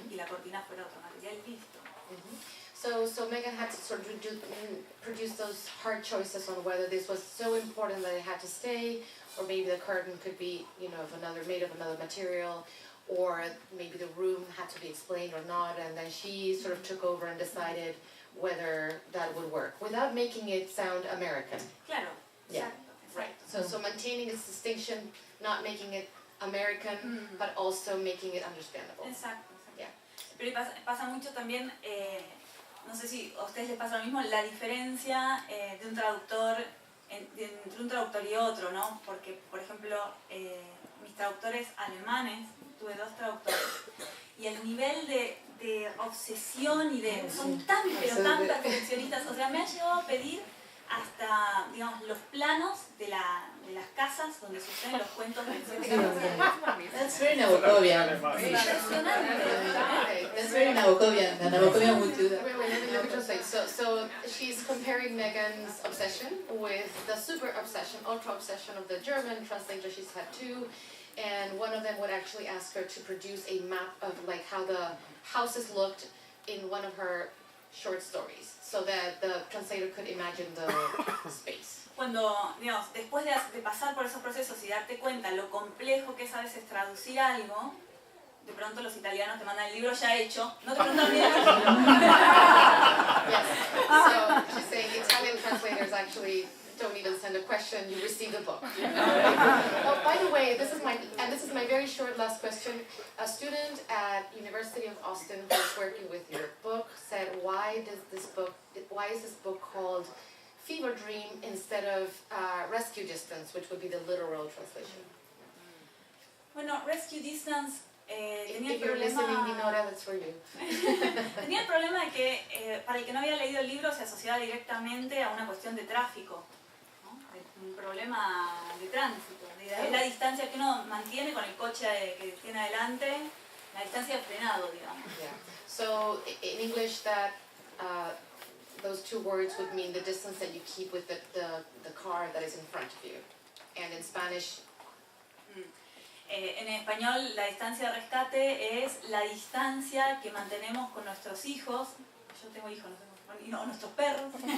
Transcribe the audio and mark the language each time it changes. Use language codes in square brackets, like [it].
[es] Y la cortina fuera otro material y listo. [en] So Megan had to sort of produce those hard choices on whether this was so important that it had to stay, or maybe the curtain could be, made of another material, or maybe the room had to be explained or not, and then she sort of took over and decided whether that would work, without making it sound American. [es] Claro, [en] Yeah, [es] exacto. [en] right. So maintaining its distinction, not making it American, but also making it understandable. [es] Exacto. [en] Yeah. [es] Pero pasa mucho también, no sé si a ustedes les pasa lo mismo, la diferencia de un traductor, entre un traductor y otro, ¿no? Porque, por ejemplo, mis traductores alemanes, tuve 2 traductores, y el nivel de obsesión y de... son tan, pero tan perfeccionistas, o sea, me han llegado a pedir hasta, digamos, los planos de las casas donde suceden los cuentos del [en] That's very Nabokovian. That's very Nabokovian. The Nabokovian would do that. Wait, let me translate. So she's comparing Megan's obsession with the super obsession, ultra obsession of the German translator. She's had 2, and one of them would actually ask her to produce a map of like how the houses looked in one of her short stories, so that the translator could imagine the space. [es] Cuando, digamos, después de pasar por esos procesos y darte cuenta lo complejo que es a veces traducir algo, de pronto los italianos te mandan el libro ya hecho, no te preguntan bien. [en] Yes. So she's saying Italian translators actually don't need to send a question, you receive the book. Oh, by the way, this is my very short last question. A student at University of Austin who was working with your book said, why is this book called Fever Dream instead of Rescue Distance, which would be the literal translation? [es] Bueno, Rescue Distance tenía el [en] If you're listening, [es] problema... [en] Dinora, that's for you. [es] Tenía el problema de que, para el que no había leído el libro, se asociaba directamente a una cuestión de tráfico, ¿no? De un problema de tránsito, de la distancia que uno mantiene con el coche que tiene adelante, la distancia de frenado, digamos. [en] Yeah. So in English, that those two words would mean the distance that you keep with the car that is in front of you, and in Spanish. [es] En español, la distancia de rescate es la distancia que mantenemos con nuestros hijos. Yo tengo hijos, no, nuestros perros.